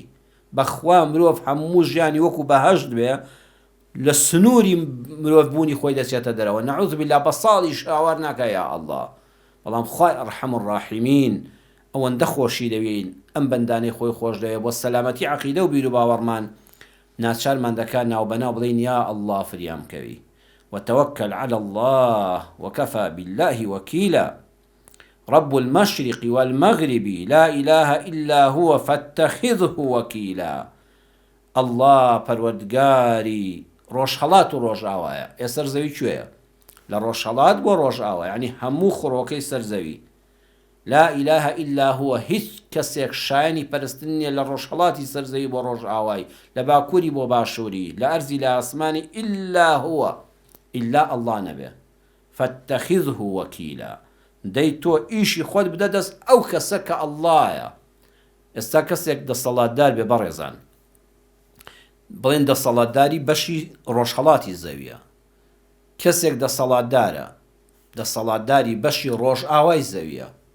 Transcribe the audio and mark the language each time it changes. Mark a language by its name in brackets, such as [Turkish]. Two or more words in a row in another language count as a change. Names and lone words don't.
[Central Kurdish] بەخوا مرۆڤ هەموو ژیانی وەکو بەهەشت بێ لە سنووری مرۆڤبوونی خۆی دەچێتە دەرەوە. [Arabic] نەعوذ بالله [Central Kurdish] بە ساڵی شاوار ناکە [Arabic] یا ئەڵڵا. [Central Kurdish] بەڵام خوای [Arabic] ئەرحەم الراحیمین [Central Kurdish] ئەوەندە خۆشی دەوین ئەم بەندانەی خۆی خۆش دەوێت بۆ سەلامەتی عەقیدە و بیر و باوەڕمان ناچارمان دەکات ناوبەناو بڵین [Arabic] یا ئەڵڵا [Central Kurdish] فریام کەوی. [Arabic] وتوكل على الله وكفى بالله وكيلا رب المشرق والمغرب لا إله إلا هو فاتخذه وكيلا. [Central Kurdish] الله پەروەردگاری ڕۆژهەڵات و ڕۆژئاوایە. ئێسەر زەوی کوێیە؟ لە ڕۆژهەڵات بۆ ڕۆژئاوا، یعنی هەموو خڕۆکەی سەرزەوی. [Arabic] لا إله إلا هو، [Central Kurdish] هیچ کەسێک شایانی پەرستن نییە لە ڕۆژهەڵاتی سەرزەوی بۆ ڕۆژئاوای، لە باکووری بۆ باشووری، لە ئەرزی لە ئاسمانی [Arabic] إلا هو، إلا الله [Central Kurdish] نەبێ. [Arabic] فاتخذه وكيلا، [Central Kurdish] دەی تۆ ئیشی خۆت بدە دەست ئەو کەسە کە ئەڵڵایە. ئێستا کەسێک دەسەڵاتدار بێ بەڕێزان، بڵێن دەسەڵاتداری بەشی ڕۆژهەڵاتی زەویە. کەسێک دەسەڵاتدارە، دەسەڵاتداری بەشی ڕۆژئاوای زەویە.